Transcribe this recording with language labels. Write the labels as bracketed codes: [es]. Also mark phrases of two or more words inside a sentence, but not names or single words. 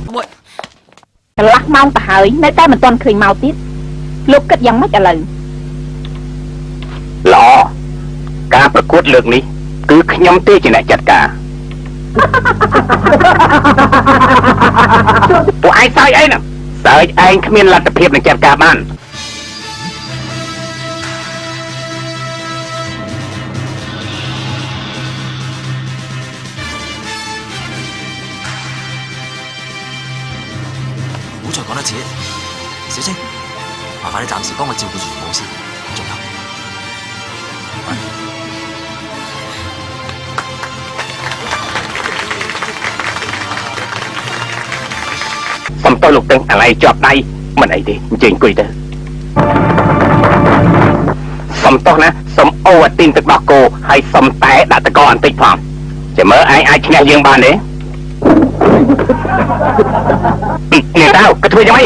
[km] កន្លះម៉ោងទៅហើយនៅតែមិនទាន់ឃើញមកទៀតលោកគិតយ៉ាងម៉េចឥឡូវ ល្អការប្រកួតលើកនេះគឺខ្ញុំទេជាអ្នកចាត់ការពួកឯងសើចអីហ្នឹងសើចឯងគ្មានលទ្ធភាពនឹងចាត់ការបាន [yue] 唔好再講多次，小青，麻煩你暫時幫我照顧住父母先，仲有。 [km] សុំទៅលោកទាំងអាឡៃជាប់ដៃមិនអីទេអញ្ជើញអង្គុយទៅសុំទោះណាសុំអូអាទីនទឹកដោះគោហើយសុំតែដាក់តកបន្តិចផងចាំមើលឯងអាចឈ្នះយើងបានទេអ្នកតើក៏ធ្វើយ៉ាងម៉េច